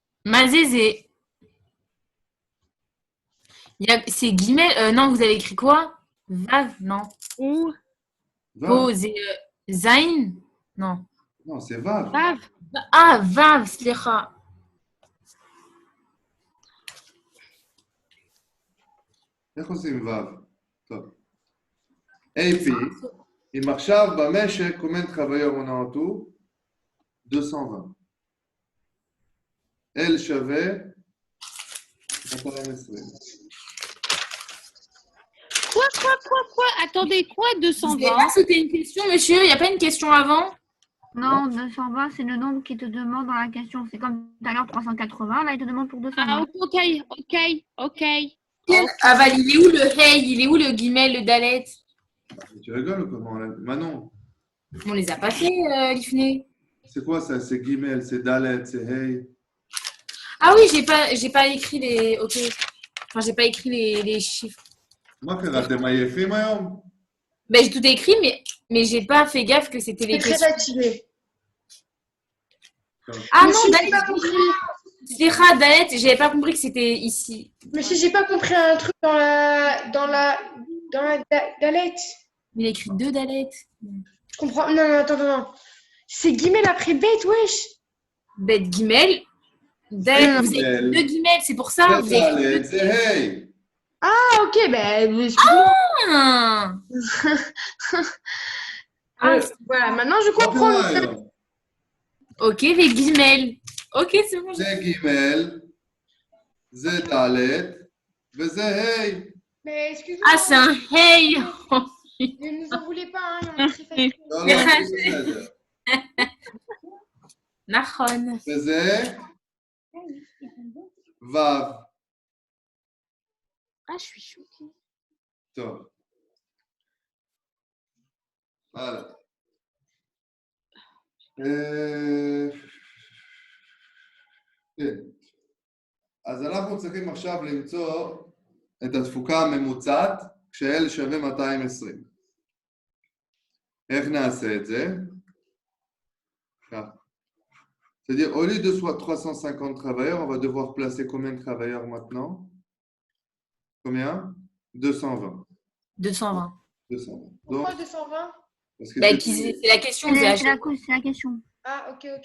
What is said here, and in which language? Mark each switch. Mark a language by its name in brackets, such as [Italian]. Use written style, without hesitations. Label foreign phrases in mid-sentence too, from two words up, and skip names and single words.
[French] Mazézé. C'est guillemets. Non, vous avez écrit quoi? Vav, non. Ou Po, Zain? Non. Non, c'est Vav. Vav. Ah, Vav, slicha. [Hebrew] איך עושים ו'? טוב. [French] AP, [Hebrew] אם עכשיו במשק [French] combien de travailleurs on a en tout? [Hebrew] 220. L שווה 220. [French] Quoi? Attendez, quoi Vous avez 220? pas sauté une question, monsieur? Il n'y a pas une question avant? Non, 220, c'est le nombre qui te demande dans la question. C'est comme tout à l'heure 380. Là, il te demande pour 220. Ah, ok. Ah, bah, il est où le hey? Il est où le guillemets, le dalet? Mais tu rigoles ou comment? Manon, On les a pas fait, l'ifné. c'est quoi ça? C'est Gimel, c'est Dalet, c'est Hey. Ah oui, j'ai pas écrit les. Ok. Enfin, j'ai pas écrit les chiffres. [Hebrew] מה קרה? אתם עייפים היום? [French] Ben, j'ai tout écrit, mais j'ai pas fait gaffe que c'était les C'est très questions. fatigué. Ah Monsieur, non, j'ai pas compris. Slicha, dalet, j'avais pas compris que c'était ici. Monsieur, j'ai pas compris un truc dans la galette. Il a écrit 2 dalets. Je comprends. Non, attends. C'est guillemets après bête, wesh. Bet Gimel. Dalet, vous avez écrit 2 guillemets, c'est pour ça. [Hebrew] זה [French] Vous avez écrit [Hebrew] דלת, זה Hey. [French] Ah, ok, ben, excuse-moi. Ah, Voilà, maintenant je [Hebrew] מה [French] comprends. [Hebrew] קרה היום? [French] ok, les guillemets. Ok, c'est bon. [Hebrew] זה ג', זה ד' וזה ה'. [French] Mais excuse-moi. Ah, c'est un hey. Ne nous en voulez pas, hein, on est très fatigués. [Hebrew] לא, לא, בסדר. Nachon. וזה ו'. [French] Ah, je suis choquée. [Hebrew] טוב. הלאה. כן. אז אנחנו צריכים עכשיו למצוא את התפוקה הממוצעת כש-L שווה 220. איך נעשה את זה? כך. [French] C'est-à-dire, au lieu de 350 travailleurs, on va devoir placer combien de travailleurs maintenant? Combien? 220. 220. 220. Pourquoi Donc, 220? parce que Bah, c'est- c'est la question. C'est c'est la, la- c'est la question. Ah, ok.